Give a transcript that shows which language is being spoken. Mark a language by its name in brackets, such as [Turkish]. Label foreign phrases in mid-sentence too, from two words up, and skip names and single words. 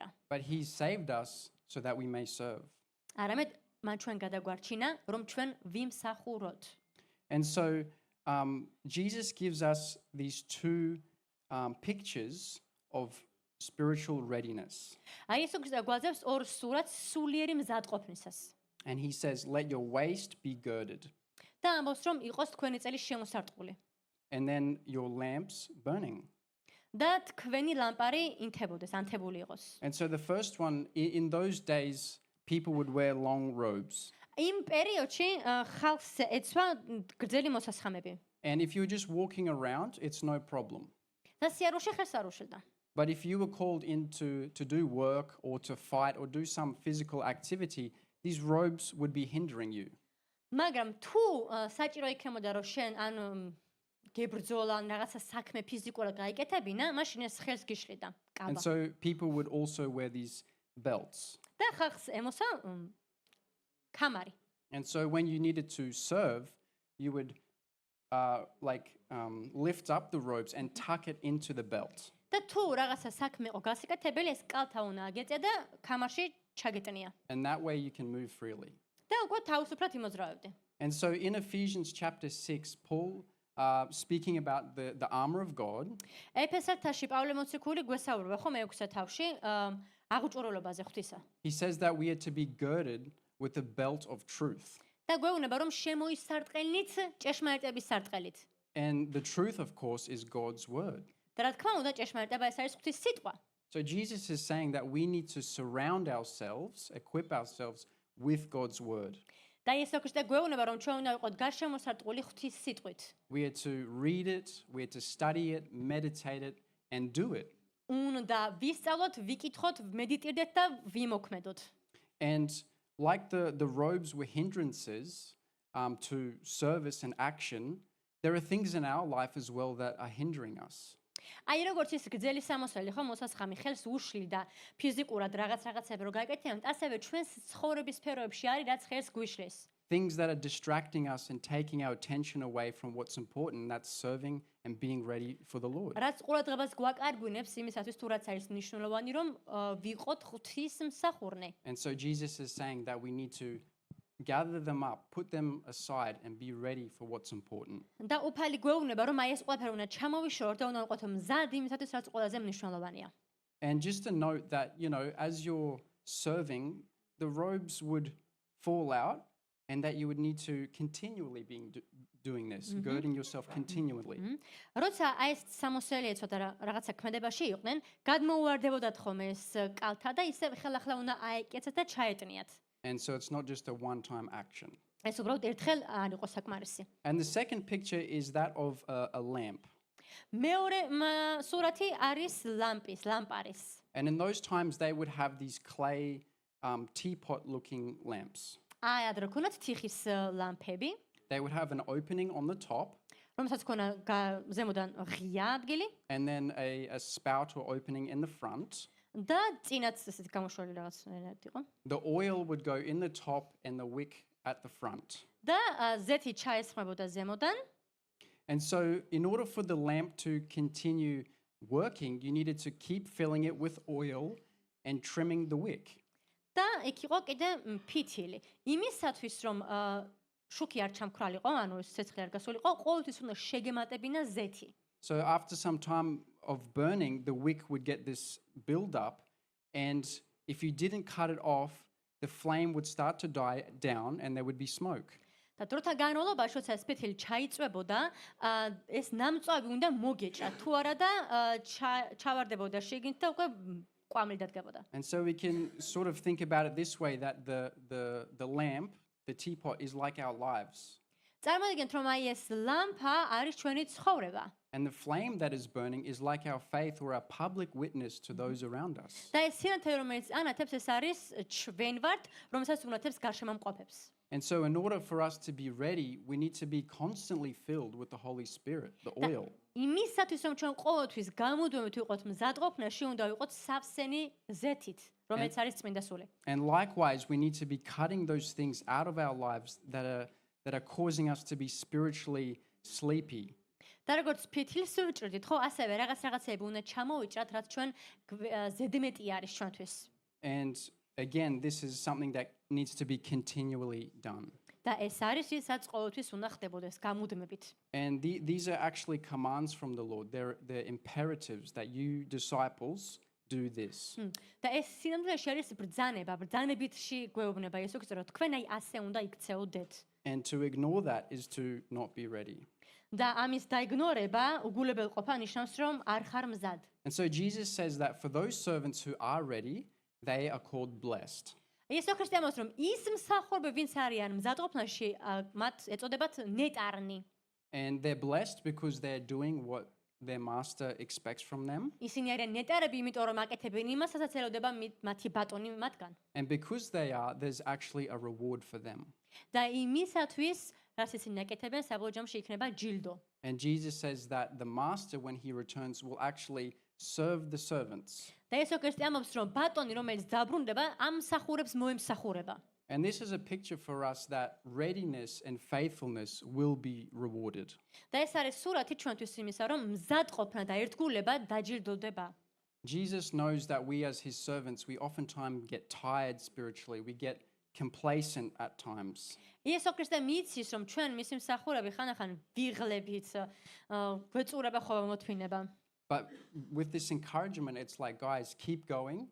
[English] But he saved us so that we may serve. [Georgian] არამედ მან ჩვენ გადაგვარჩინა, რომ ჩვენ ვიმსახუროთ. [English] And so Jesus gives us these two pictures of spiritual readiness. [Georgian] აი ეს უკვე გვაძლევს ორ სურათს სულიერი მზადყოფნისას. [English] And he says, let your waist be girded, [Georgian] და ამბობს, რომ იყოს თქვენი წელი შემოსარტყული. [English] and then your lamps burning. [Georgian] და თქვენი ლამპარი ინთებოდეს, ანთებული იყოს. [English] And so the first one, in those days, people would wear long robes. [Georgian] იმ პერიოდში ხალხს ეცვა გრძელი მოსასხამები. [English] And if you were just walking around, it's no problem. [Georgian] და სიარულში ხერს არ უშლდა. [English] But if you were called in to do work or to fight or do some physical activity, these robes would be hindering you. [Georgian] მაგრამ თუ საჭირო იქნებოდა რომ შენ ან გებრძოლა ან რაღაცა საქმე ფიზიკურად გაიკეთებინა, მაშინ ეს ხერს გიშლიდა [English] And [Georgian] კაბა. [English] so people would also wear these belts. [Georgian] და ხალხს ემოსა კამარი. [English] And so when you needed to serve, you would lift up the robes and tuck it into the belt. [Georgian] და თუ რაღაცა საქმე იყო გასაკეთებელი, ეს კალთა უნდა აგეწია და კამარში ჩაგეტნია. [English] And that way you can move freely. [Georgian] და უკვე თავისუფლად იმოძრავებდი. [English] And so in Ephesians chapter 6, Paul, speaking about the armor of God, [Georgian] ეფესათაში პავლე მოციქული გვესაუბრება ხო მე-6 თავში აღჭურვილობაზე ღვთისა. [English] he says that we are to be girded with the belt of truth. [Georgian] და გვეუბნება რომ შემოისარტყელნით ჭეშმარიტების სარტყელით. [English] And the truth, of course, is God's word. [Georgian] და რა თქმა უნდა ჭეშმარიტება ეს არის ღვთის სიტყვა. [English] So Jesus is saying that we need to surround ourselves, equip ourselves with God's word. [Georgian] და იესო ქრისტე გვეუბნება რომ ჩვენ უნდა ვიყოთ გარშემოსარტყული ღვთის სიტყვით. [English] We are to read it, we are to study it, meditate it, and do it. [Georgian] უნდა ვისწავლოთ, ვიკითხოთ, მედიტირდეთ და ვიმოქმედოთ. [English] And like the robes were hindrances to service and action, there are things in our life as well that are hindering us. [Georgian] აი როგორც ის გრძელი სამოსელი ხო მოსასხამი ხელს უშლი და ფიზიკურად რაღაცები რო გაიკეთებთ, ასევე ჩვენს ცხოვრების სფეროებში არის რაც ხელს გვიშლის. [English] Things that are distracting us and taking our attention away from what's important, and that's serving and being ready for the Lord. [Georgian] რაც ყურადღებას გვაკარგვინებს იმისათვის თუ რაც არის მნიშვნელოვანი რომ ვიყოთ ღვთის მსახურნე. [English] And so Jesus is saying that we need to gather them up, put them aside, and be ready for what's important. [Georgian] და უფალი გვეუბნება რომ აი ეს ყველაფერი უნდა ჩამოვიშოროთ და უნდა ვიყოთ მზად იმისათვის რაც ყველაზე მნიშვნელოვანია. [English] And just to note that, you know, as you're serving, the robes would fall out and that you would need to continually be doing this, girding yourself continually. [Georgian] როცა აი ეს სამოსელი ეცოდა რაღაცა ქმედებაში იყვნენ, გადმოუვარდებოდათ ხოლმე ეს კალთა და ისე ხელახლა უნდა აეკეცათ და ჩაეტნიათ. [English] And so it's not just a one-time action. [Georgian] ეს უბრალოდ ერთხელ არ იყო საკმარისი. [English] And the second picture is that of a lamp. [Georgian] მეორე სურათი არის ლამპარის. [English] And in those times, they would have these clay teapot-looking lamps. [Georgian] აი ადრე ქონათ თიხის ლამპები, [English] They would have an opening on the top [Georgian] რომელსაც ქონა ზემოდან ღია ადგილი [English] and then a spout or opening in the front. [Georgian] და წინაც ესეთ გამოშველი რაღაცნაირად იყო. [English] The oil would go in the top and the wick at the front. [Georgian] და ზეთი ჩაესხმებოდა ზემოდან. [English] And so, in order for the lamp to continue working, you needed to keep filling it with oil and trimming the wick. [Georgian] და იქ იყო კიდე ფითილი. იმისათვის რომ შუქი არ ჩამქრალიყო, ანუ ეს ცეცხლი არ გასულიყო, ყოველთვის უნდა შეგემატებინა ზეთი. [English] So, after some time of burning, the wick would get this build up, and if you didn't cut it off, the flame would start to die down and there would be smoke. [Georgian] და დროთა განმავლობაში, როცა ეს ფითილი ჩაიწვებოდა, ეს ნამწვავი უნდა მოგეჭრა. თუ არა და ჩავარდებოდა შიგნით და უკვე კვამლი დადგებოდა. [English] And so we can sort of think about it this way, that the lamp, the teapot, is like our lives. [Georgian] წარმოვიდგენთ, რომ აი ეს ლამპა არის ჩვენი ცხოვრება. [English] And the flame that is burning is like our faith or our public witness to those around us. [Georgian] და ეს სინათლე, რომელიც ანათებს, ეს არის ჩვენ ვართ, რომელსაც უნათებს გარშემომყოფებს. [English] And so, in order for us to be ready, we need to be constantly filled with the Holy Spirit, the oil. [Georgian] იმისათვის, რომ ჩვენ ყოველთვის გამუდმებით ვიყოთ მზადყოფნაში, უნდა ვიყოთ სავსენი ზეთით, რომელიც არის წმინდა სული. [English] And likewise, we need to be cutting those things out of our lives that are causing us to be spiritually sleepy. [Georgian] და როგორც ფითილს ვიჭრდით, ხო, ასევე რაღაცები უნდა ჩამოვიჭრათ, რაც ჩვენ ზედმეტი არის ჩვენთვის. [English] And again, this is something that needs to be continually done. [Georgian] და ეს არის ისაც ყოველთვის უნდა ხდებოდეს გამუდმებით. [English] And these are actually commands from the Lord. They're imperatives that you disciples do this. [Georgian] და ეს სინამდვილეში არის ბრძანებითში გვეუბნება იესო ქრისტე, რომ თქვენ აი ასე უნდა იქცეოდეთ. [English] And to ignore that is to not be ready. [Georgian] და ამის დაიგნორება უგულებელყოფა ნიშნავს, რომ არ ხარ მზად. [English] And so Jesus says that for those servants who are ready, they are called blessed. [Georgian] იესო ქრისტე ამბობს, რომ ის მსახურები, ვინც არიან მზადყოფნაში, მათ ეწოდებათ ნეტარნი. [English] And they're blessed because they're doing what their master expects from them. [Georgian] ისინი არიან ნეტარები, იმიტომ რომ აკეთებენ იმას, რასაც ელოდება მათი ბატონი მათგან. [English] And because they are, there's actually a reward for them. [Georgian] და იმისათვის, რაც ისინი აკეთებენ, საბოლოო ჯამში იქნება ჯილდო. [English] And Jesus says that the master, when he returns, will actually serve the servants. [Georgian] და იესო ქრისტე ამბობს, რომ ბატონი, რომელიც დაბრუნდება, ამ მსახურებს მოემსახურება. [English] And this is a picture for us that readiness and faithfulness will be rewarded. [Georgian] და ეს არის სურათი ჩვენთვის იმისა, რომ მზადყოფნა და ერთგულება დაჯილდოვდება. [English] Jesus knows that we as his servants, we oftentimes get tired spiritually. We get complacent at times. [Georgian] იესო ქრისტე მიცის, რომ ჩვენ მისი მსახურები ხანახან ვიღლებით, გვეწურება ხოლმე მოთმინება. [English] But with this encouragement, it's like, guys, keep going.